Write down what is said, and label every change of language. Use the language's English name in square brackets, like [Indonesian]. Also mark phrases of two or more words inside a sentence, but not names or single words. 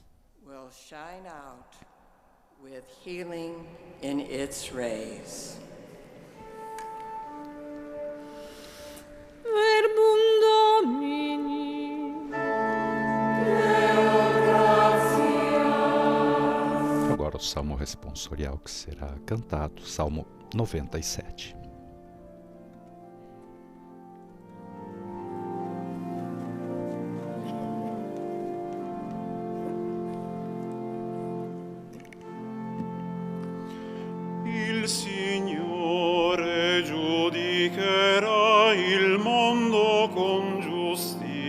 [Latin] Verbum Domini. [Portuguese] Agora o salmo responsorial que será cantado, Salmo 97. [Italian] Il Signore giudicherà il mondo con giustizia.